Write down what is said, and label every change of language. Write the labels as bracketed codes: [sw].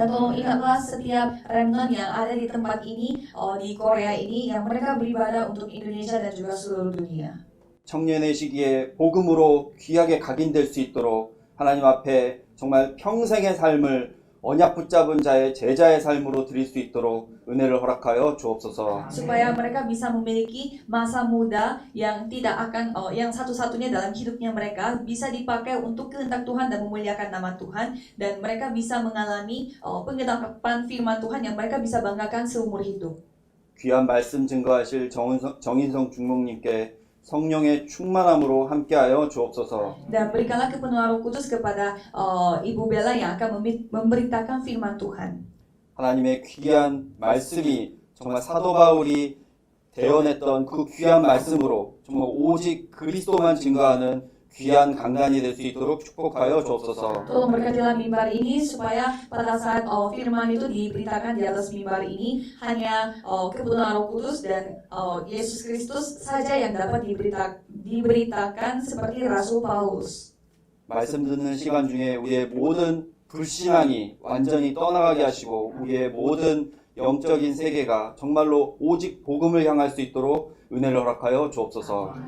[id] Dan tolong ingatlah setiap remnant yang ada di tempat ini, di Korea ini, yang mereka beribadah untuk Indonesia dan juga seluruh dunia. [ko] 청년의 시기에 복음으로 귀하게 각인될 수 있도록 하나님 앞에 정말 평생의 삶을 언약 붙잡은 자의 제자의 삶으로 드릴 수 있도록 은혜를 허락하여 주옵소서. [id] Supaya mereka bisa memiliki masa muda yang tidak akan yang satu-satunya dalam hidupnya mereka bisa dipakai untuk kehendak Tuhan dan memuliakan nama Tuhan, dan mereka bisa mengalami pengharapan firman Tuhan yang mereka bisa banggakan seumur hidup. [ko] 귀한 말씀 증거하실 정인성 중목님께 성령의 충만함으로 함께하여 주옵소서. [id] Dan berikanlah kepenuhan Roh Kudus kepada Ibu Bella yang akan memberitakan firman Tuhan. [ko] 하나님의 귀한 말씀이 정말 사도 바울이 대언했던 그 귀한 말씀으로 정말 오직 그리스도만 증거하는 귀한 강단이 될 수 있도록 축복하여 주옵소서. [id] Tolong berkatilah mimbar ini supaya pada saat firman itu diberitakan di atas mimbar ini hanya kebenaran Roh Kudus dan Yesus Kristus saja yang dapat diberitakan seperti Rasul Paulus. [ko] 말씀 듣는 시간 중에 우리의 모든 불신앙이 완전히 떠나가게 하시고 우리의 모든 영적인 세계가 정말로 오직 복음을 향할 수 있도록 은혜를 허락하여 주옵소서.